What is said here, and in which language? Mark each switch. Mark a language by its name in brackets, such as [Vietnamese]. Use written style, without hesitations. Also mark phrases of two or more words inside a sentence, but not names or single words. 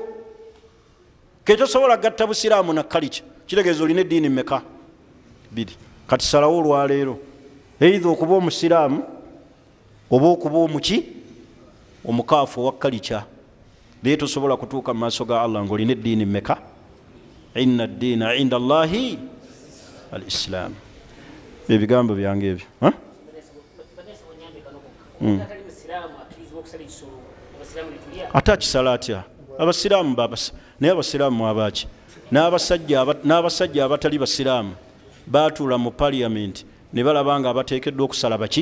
[Ganda] Ke tosobola gatta busiraamu na kalica kitegeeza olina eddiini mmeka? 2. Kati salawo olwaleero eitha okuba omusiraamu oba okuba omuki? Omukaafu owa kalica. Naye tosobola kutuuka mu maaso ga Allah ng'olina eddiini mmeka? [Arabic] إن الدين عند الله الإسلام. [Ganda] Ebigambo byange ebyo. Ate akisala atya? Abasiraamu naye abasiraamu abaki? N'abasajja abatali basiraamu baatuula mu parliament ne balaba nga abateekeddwa okusala baki?